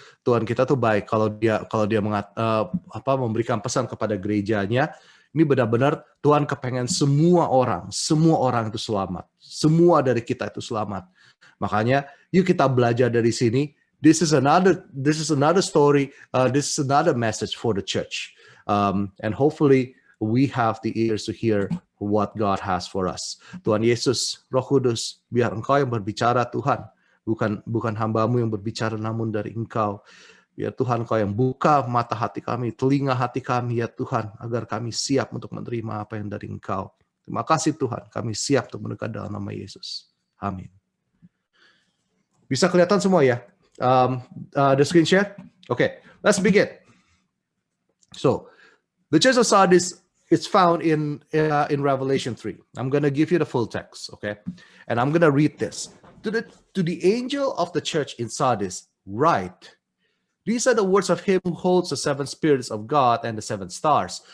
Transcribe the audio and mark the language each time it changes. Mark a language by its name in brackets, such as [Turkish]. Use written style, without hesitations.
[Indonesian] Tuhan kita tuh baik kalau dia memberikan pesan kepada gerejanya. Ini benar-benar Tuhan kepengen semua orang itu selamat. Semua dari kita itu selamat. Makanya yuk kita belajar dari sini. [English] This is another story. This is another message for the church. And hopefully we have the ears to hear what God has for us. [Indonesian] Tuhan Yesus, Roh Kudus, biar Engkau yang berbicara Tuhan, bukan hamba-Mu yang berbicara, namun dari Engkau. Biar Tuhan Engkau yang buka mata hati kami, telinga hati kami ya Tuhan, agar kami siap untuk menerima apa yang dari Engkau. Terima kasih Tuhan, kami siap untuk mendekat dalam nama Yesus. Amin. Bisa kelihatan semua ya? [English] The screen share? Okay, let's begin. So, the Church of Sardis, it's found in Revelation 3. I'm going to give you the full text, okay? And I'm going to read this. To the angel of the church in Sardis, write, these are the words of him who holds the 7 spirits of God and the 7 stars.